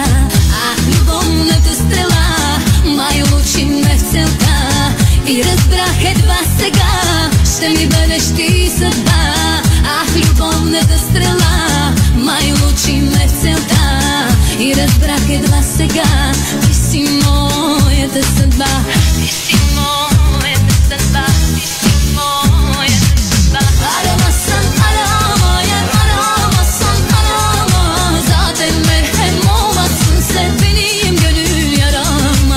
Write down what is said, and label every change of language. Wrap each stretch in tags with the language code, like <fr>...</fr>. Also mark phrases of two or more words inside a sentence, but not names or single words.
<bg>Любовната стрела май лучи ме в целта и разбрах едва сега ще ми бъдеш ти съдба. Любовната стрела май лучи ме в целта и разбрах едва сега ти си моята съдба. Ти си моята съдба, ти си моята съдба.</bg> <tr>Aramazsan aramayan aramazsan arama, zaten merhem olmazsın sen benim gönül yarama.</tr>